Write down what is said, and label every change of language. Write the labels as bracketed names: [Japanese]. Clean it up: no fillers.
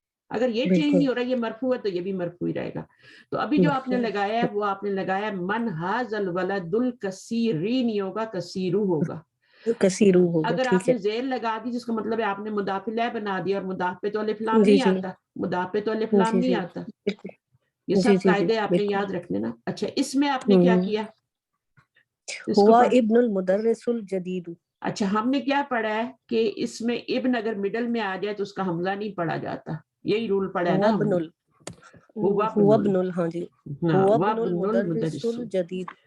[Hindi] अगर ये चेंज नहीं हो रहा, ये मरफू है, तो ये भी मरफू ही रहेगा. तो अभी जो आपने लगाया है, वो आपने लगाया [Arabic] मन हाजल वलदुल कसीरी [Hindi] नहीं होगा, कसीरू होगा. कसीरू होगा. अगर आपने जेर लगा दी, जिसका मतलब है आपने मुदाफ इलैह बना दिया, और मुदाफ पे तो अलिफ लाम नहीं आता, मुदाफ पे तो अलिफ लाम नहीं आता. ये सब कायदे आपने याद रखने ना. अच्छा, इसमें आपने क्या किया? [Arabic] हुआ इब्नुल मुदर्रिसुल जदीद. [Hindi] अच्छा, हमने क्या पढ़ा है कि इसमें इब्न अगर मिडल में आ जाए तो उसका हमजा नहीं पढ़ा जाता. यही रूल पढ़ा है ना. [Arabic] हुआ इब्नुल, [Hindi] हाँ जी, [Arabic] हुआ इब्नुल मुदर्रिसुल जदीद।